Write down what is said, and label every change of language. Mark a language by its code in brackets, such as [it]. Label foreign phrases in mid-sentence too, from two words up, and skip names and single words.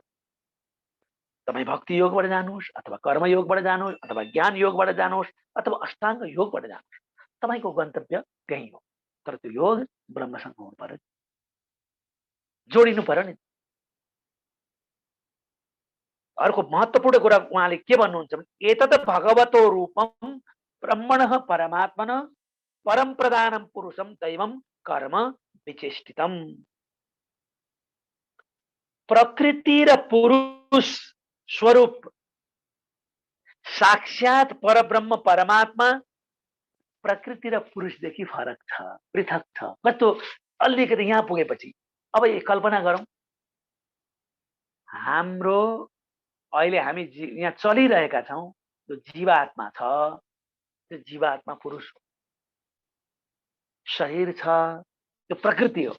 [ne] तपाईँ भक्ति योगबाट जानुहोस्, अथवा कर्म योगबाट जानुहोस्, अथवा ज्ञान योगबाट जानुहोस्, अथवा अष्टाङ्ग योगबाट जानुहोस्, तपाईँको गन्तव्य त्यही हो। तर त्यो योग ब्रह्मसँग हुनु पर्यो, जोडिनु पर्यो नि। अर्को महत्त्वपूर्ण कुरा उहाँले के भन्नुहुन्छ भने, [sa] एतत् भगवतो रूपम ब्रह्मणः परमात्मन परम प्रधानम पुरुषम दैवम कर्म विचेष्टितम। [ne] प्रकृति र पुरुष स्वरूप साक्षात परब्रह्म परमात्मा प्रकृति र पुरुषदेखि फरक छ, पृथक छ। कस्तो अलिकति यहाँ पुगेपछि अब यो कल्पना गरौँ, हाम्रो अहिले हामी यहाँ चलिरहेका छौँ, त्यो जीवात्मा छ, त्यो जीवात्मा पुरुष हो, शरीर छ, त्यो प्रकृति हो।